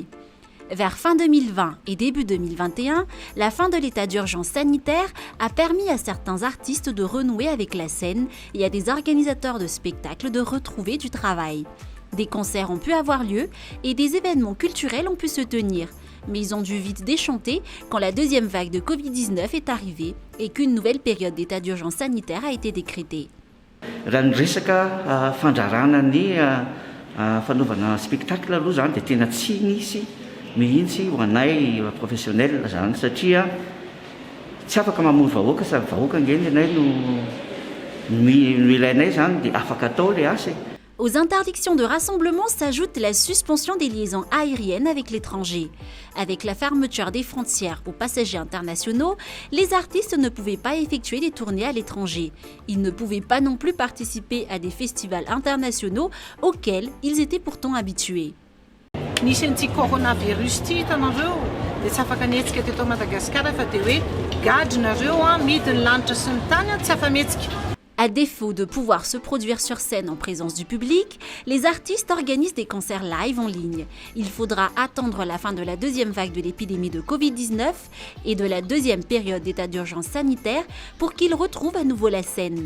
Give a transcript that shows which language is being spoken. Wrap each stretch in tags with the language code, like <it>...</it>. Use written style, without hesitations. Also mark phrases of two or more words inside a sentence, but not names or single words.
<fr>Vers fin 2020 et début 2021, la fin de l'état d'urgence sanitaire a permis à certains artistes de renouer avec la scène et à des organisateurs de spectacles de retrouver du travail. Des concerts ont pu avoir lieu et des événements culturels ont pu se tenir. Mais ils ont dû vite déchanter quand la deuxième vague de Covid-19 est arrivée et qu'une nouvelle période d'état d'urgence sanitaire a été décrétée.</fr> <mg>Raha ny resaka fandrarana ny fanaovana spectacle aloha zany dia tena tsy nisy mihitsy ho anay professionnel zany satria tsy afaka mamono vahoaka sady vahoaka ngeny anay no ilainay zany dia afaka atao le asa.</mg> <fr>Aux interdictions de rassemblement s'ajoute la suspension des liaisons aériennes avec l'étranger. Avec la fermeture des frontières aux passagers internationaux, les artistes ne pouvaient pas effectuer des tournées à l'étranger. Ils ne pouvaient pas non plus participer à des festivals internationaux auxquels ils étaient pourtant habitués.</fr> <mg>Nisy an'ity coronavirus ity hitanareo dia tsy afaka mihetsika teto Madagasikara fa dia hoe gadronareo midiny lanitra sy ny tany tsy afa-mihetsika.</mg> <fr>À défaut de pouvoir se produire sur scène en présence du public, les artistes organisent des concerts live en ligne. Il faudra attendre la fin de la deuxième vague de l'épidémie de Covid-19 et de la deuxième période d'état d'urgence sanitaire pour qu'ils retrouvent à nouveau la scène.</fr>